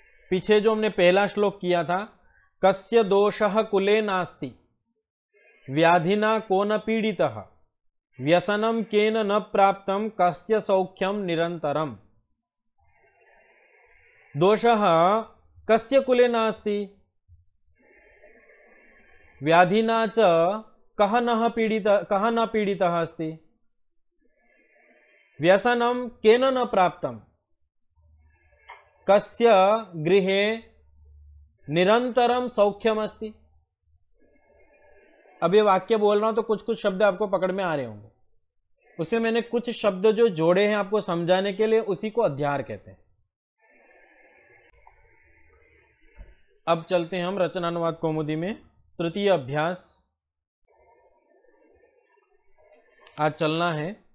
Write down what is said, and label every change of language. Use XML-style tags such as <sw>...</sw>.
<hi>पीछे जो हमने पहला श्लोक किया था,</hi> <sa>कस्य दोषः कुले नास्ति व्याधिना को न पीड़ितः व्यसनम केन न प्राप्तम कस्य सौख्यम निरंतरम। दोषः कस्य कुले नास्ति व्याधिना च कः न पीड़ितः अस्ति व्यसनम केन न प्राप्तम कस्य गृहे निरंतरम सौख्यम अस्ति।</sa> <hi>अब ये वाक्य बोल रहा हूं तो कुछ कुछ शब्द आपको पकड़ में आ रहे होंगे, उसमें मैंने कुछ शब्द जो जोड़े हैं आपको समझाने के लिए, उसी को अध्याहार कहते हैं। अब चलते हैं हम रचनानुवाद कौमुदी में तृतीय अभ्यास आज चलना है।</hi>